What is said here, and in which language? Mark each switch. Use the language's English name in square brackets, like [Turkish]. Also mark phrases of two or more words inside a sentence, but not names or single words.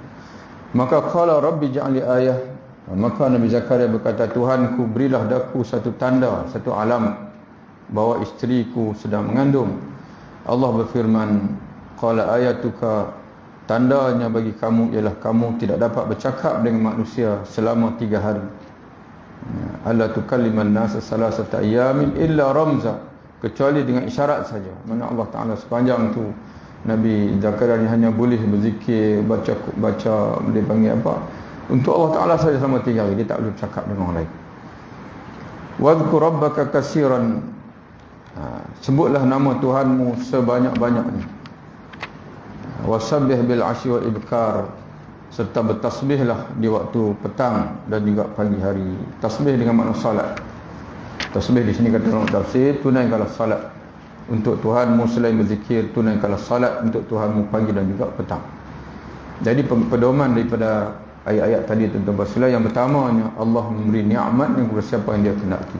[Malay] Maka [Arabic] قال رب اجعل لي آية, [Malay] maka Nabi Zakaria berkata, Tuhanku, berilah daku satu tanda, satu alamat bahawa isteriku sedang mengandung. Allah berfirman, [Arabic] قال آيتك, [Malay] tandanya bagi kamu ialah kamu tidak dapat bercakap dengan manusia selama 3 hari. [Arabic] ألا تكلم الناس ثلاثة أيام إلا رمزا, [Malay] kecuali dengan isyarat saja. Mana Allah Ta'ala sepanjang tu Nabi Zakaria ni hanya boleh berzikir, baca dia panggil apa, untuk Allah Ta'ala saja selama 3 hari. Dia tak boleh bercakap dengan orang lain. [Arabic] واذكر ربك كثيرا, [Malay] sebutlah nama Tuhanmu sebanyak-banyaknya. [Arabic] وسبح بالعشي والإبكار, [Malay] serta bertasbihlah di waktu petang dan juga pagi hari. Tasbih dengan makna salat. Tasbih di sini kata dalam tafsir, tunaikanlah salat untuk Tuhanmu selain berzikir, tunaikanlah salat untuk Tuhanmu pagi dan juga petang. Jadi pedoman daripada ayat-ayat tadi tentang bersolat, yang pertamanya Allah memberi nikmat yang kepada siapa yang dia kehendaki.